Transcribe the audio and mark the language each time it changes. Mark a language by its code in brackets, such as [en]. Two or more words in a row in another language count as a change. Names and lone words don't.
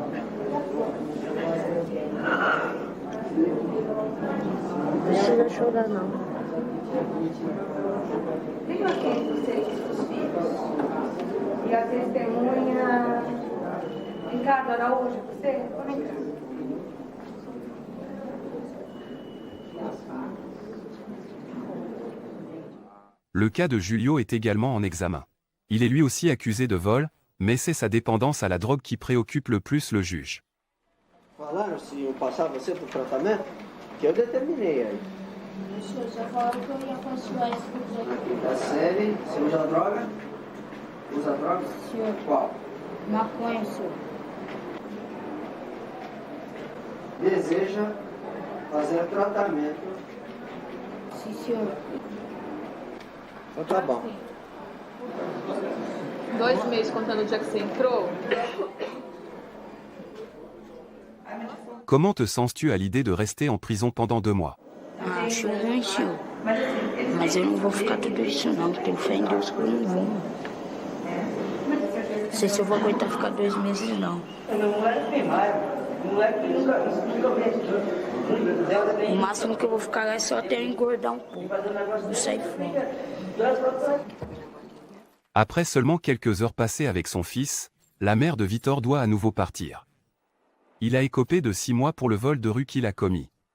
[pt] Não precisa chorar, não. E a testemunha Ricardo Araújo, você? Vem cá. [fr] Le cas de Julio est également en examen. Il est lui aussi accusé de vol, mais c'est sa dépendance à la drogue qui préoccupe le plus le juge. [pt] Falaram se eu passar você para o tratamento, que eu determinei aí. O senhor já falou que eu ia continuar isso aqui. É sério? Você usa droga? Usa droga? Senhor. Qual? Maconha, senhor. Deseja fazer tratamento. Sim, senhor. Então tá bom. 2 meses contando o dia que você entrou. [fr] Comment te sens-tu à l'idée de rester en prison pendant 2 mois? [pt] Acho ruim, senhor. Mas eu não vou ficar tudo isso, não. Tenho fé em Deus que eu não vou. Não sei se eu vou aguentar ficar 2 meses, não. O máximo que eu vou ficar lá é só até eu engordar um pouco. Não sair fora. [fr] Après seulement quelques heures passées avec son fils, la mère de Vitor doit à nouveau partir. Il a écopé de 6 mois pour le vol de rue qu'il a commis.